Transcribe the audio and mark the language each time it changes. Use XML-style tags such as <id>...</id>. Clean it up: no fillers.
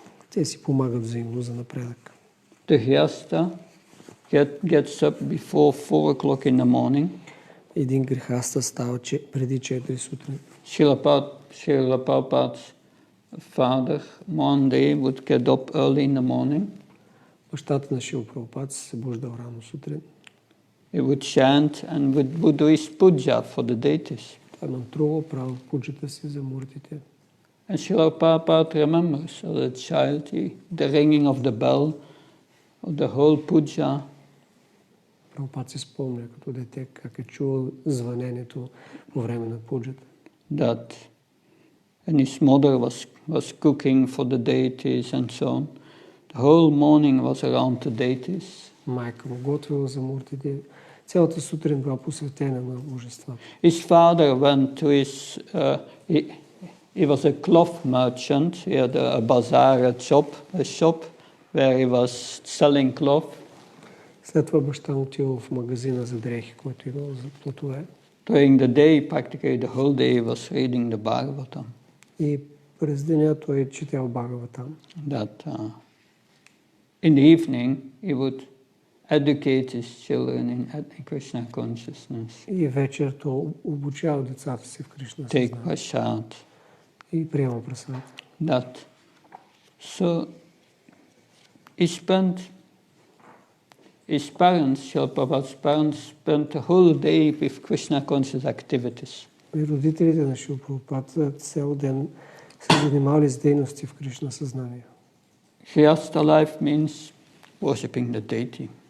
<bg>Те си помагат взаимно за напредък.</bg> <en>The grihastha gets up before 4 o'clock in the morning.</en> <bg>Един грихаста става преди 4 сутрин.</bg> <en>Srila Prabhupada's father one day would get up early in the morning.</en> <bg>Бащата на Шрила Прабхупада се събуждал рано сутрин.</bg> <en>He would chant and would do his puja for the deities.</en> <bg>Той мантрувал, правил пуджата си за муртите.</bg> <en>And Srila Prabhupada remembers as a child the ringing of the bell, of the whole puja.</en> <bg>Прабхупад се спомня като дете как е чувал звъненето по време на пуджата.</bg> <en>That and his mother was cooking for the deities and so on. The whole morning was around the deities.</en> <bg>Майка му готвила за муртите. Цялата сутрин била посветена на божества.</bg> <en>His father went to his... he was a cloth merchant. He had a bazaar, a shop where he was selling cloth.</en> <bg>След това баща му отива в магазина за дрехи, който имал за платове.</bg> <en>During the day, practically the whole day, he was reading the Bhagavatam.</en> <bg>И през деня той четял Бхагаватам.</bg> <en>That in the evening he would educate his children in Krishna consciousness.</en> <bg>И вечер той обучава децата си в Кришна</bg> <en>Take</en> <bg>съзнание.</bg> <en>prasad.</en> <bg>И приема прасад.</bg> <en>That. So his parents, Srila Prabhupada's parents, spent the whole day with Krishna conscious activities.</en> <bg>И родителите на Шрила Прабхупада цял ден се занимавали с дейности в Кришна съзнание.</bg> <en>Grihastha life means worshipping the deity.</en>